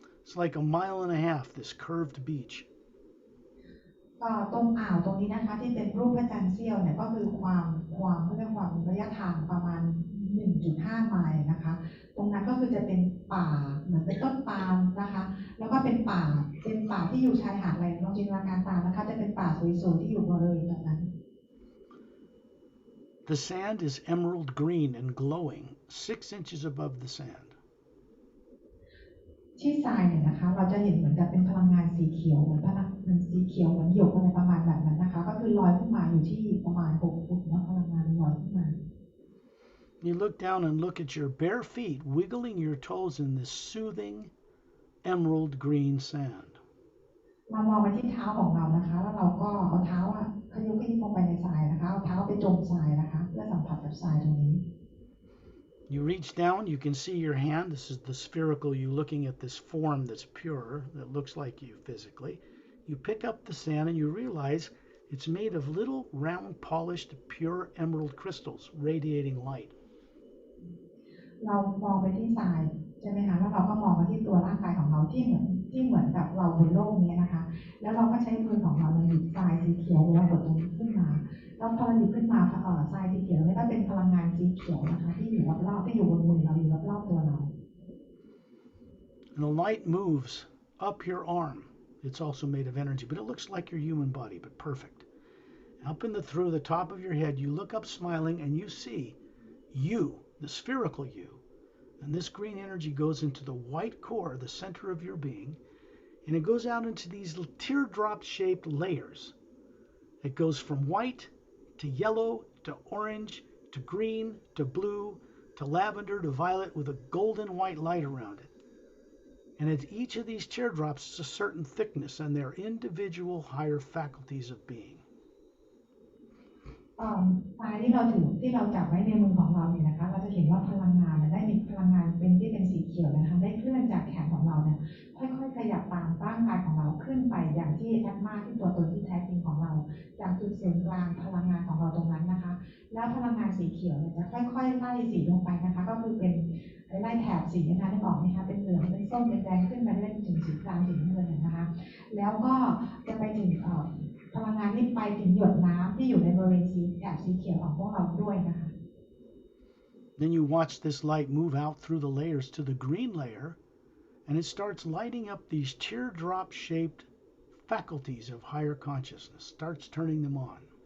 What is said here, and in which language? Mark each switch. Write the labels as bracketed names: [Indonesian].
[English] It's like a mile and a half, this curved beach. [Thai] ตรงอ่าวตรงนี้นะคะที่เป็นรูปพระจันทร์เสี้ยวเนี่ยก็คือความเขาเรียกว่าระยะทางประมาณ 1.5 ไมล์นะคะตรงนั้นก็คือจะเป็นป่าเหมือนเป็นต้นปาล์มนะคะแล้วก็เป็นป่าที่อยู่ชายหาดอะไรลองจินตนาการตามนะคะจะเป็นป่าสวยๆที่อยู่บริเวณตรงนั้น [English] The sand is emerald green and glowing 6 inches above the sand. [Thai] ที่ทรายเนี่ยนะคะเราจะเห็นเหมือนกับเป็นพลังงานสีเขียวเหมือนสีเขียวเหมือนหยกอะไรประมาณแบบนั้นนะคะก็คือลอยขึ้นมาอยู่ที่ประมาณ6 ฟุตนะพลังงานลอยขึ้นมา [English] You look down and look at your bare feet wiggling your toes in this soothing emerald green sand. [Thai] เรามองไปที่เท้าของเรานะคะแล้วเราก็เอาเท้าขยุกลงไปในทรายนะคะเอาเท้าไปจมทรายนะคะเพื่อสัมผัสกับทรายตรงนี้ [English] You reach down, you can see your hand. This is the spherical you looking at this form that's pure, that looks like you physically. You pick up the sand and you realize it's made of little round polished pure emerald crystals radiating light. [Thai] เรามองไปที่ทรายใช่ไหมคะแล้วเราก็มองไปที่ตัวร่างกายของเราที่เหมือนกับเราบนโลกนี้นะคะแล้วเราก็ใช้มือของเราหยิบทรายสีเขียวหรือว่าบดตรงนี้ขึ้นมาแล้วพอเราหยิบขึ้นมาทรายสีเขียวนี่ก็เป็นพลังงานสีเขียวนะคะที่อยู่รอบๆที่อยู่บนมือเราอยู่รอบๆตัวเรา [English] And the light moves up your arm. It's also made of energy, but it looks like your human body, but perfect. Up through the top of your head, you look up smiling and you see you, the spherical you. And this green energy goes into the white core, the center of your being, and it goes out into these teardrop-shaped layers. It goes from white to yellow to orange to green to blue to lavender to violet with a golden white light around it. And at each of these teardrops is a certain thickness and their individual higher faculties of being. [Thai] ทรายที่เราจับไว้ในมือของเราเนี่ยนะคะเราจะเห็นว่าพลังงานได้มีพลังงานเป็นสีเขียวนะคะได้เคลื่อนจากแขนของเราเนี่ยค่อยๆขยับตามร่างกายของเราขึ้นไปอย่างที่แอดมาที่ตัวตนที่แท้จริงของเราจากจุดศูนย์กลางพลังงานของเราตรงนั้นนะคะแล้วพลังงานสีเขียวเนี่ยจะค่อยๆไล่สีลงไปนะคะก็คือเป็น ไล่แถบสีนะคะได้บอกไหมคะเป็นเหลืองเป็นส้มเป็นแดงขึ้นไปเรื่อยๆถึงสีครามสีน้ำเงินนะคะแล้วก็จะไปถึงพลังงานนี้ไปถึงหยดน้ำที่อยู่ในบริเวณแถบสีเขียวของพวกเราด้วยนะคะ [English] Then you watch this light move out through the layers to the green layer, and it starts lighting up these teardrop-shaped faculties of higher consciousness, starts turning them on.